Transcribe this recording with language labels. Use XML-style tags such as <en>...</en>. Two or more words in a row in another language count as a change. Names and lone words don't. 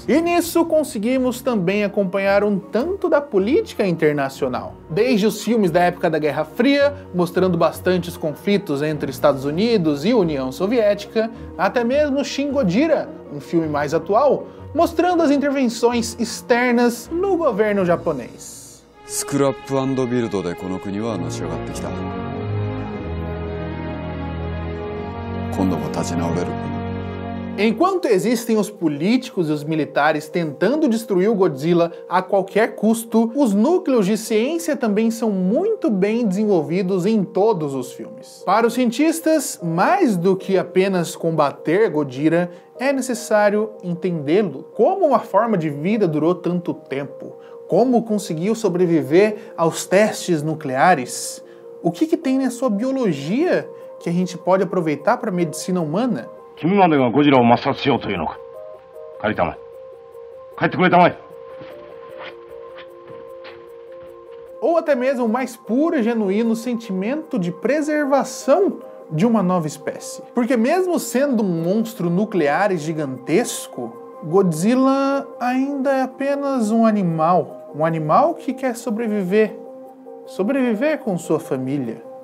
<pt>E nisso conseguimos também acompanhar um tanto da política internacional. Desde os filmes da época da Guerra Fria, mostrando bastantes conflitos entre Estados Unidos e União Soviética, até mesmo Shin Gojira, um filme mais atual, mostrando as intervenções externas no governo japonês.</pt> <ja>スクラップ&ビルドでこの国はのし上がってきた。今度も立ち直れる。</ja> <pt>Enquanto existem os políticos e os militares tentando destruir o Godzilla a qualquer custo, os núcleos de ciência também são muito bem desenvolvidos em todos os filmes. Para os cientistas, mais do que apenas combater Godzilla, é necessário entendê-lo. Como uma forma de vida durou tanto tempo? Como conseguiu sobreviver aos testes nucleares? O que tem na sua biologia que a gente pode aproveitar para a medicina humana?</pt> <ja>君までがゴジラを抹殺しようというのか。帰りたまえ。帰ってくれたまえ。</ja> <pt>Ou até mesmo o mais puro e genuíno sentimento de preservação de uma nova espécie. Porque mesmo sendo um monstro nuclear gigantesco, Godzilla ainda é apenas um animal que quer sobreviver com sua família.</pt>